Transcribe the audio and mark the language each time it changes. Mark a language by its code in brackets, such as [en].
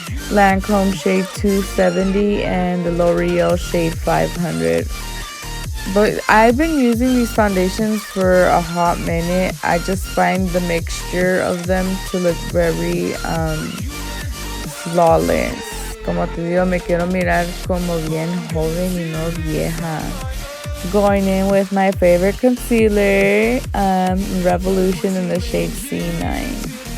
[en] Lancome shade 270 and the L'Oreal shade 500. But I've been using these foundations for a hot minute. I just find the mixture of them to look very flawless. [es] Como te digo, me quiero mirar como bien joven y no vieja. [en] Going in with my favorite concealer, Revolution in the shade C9.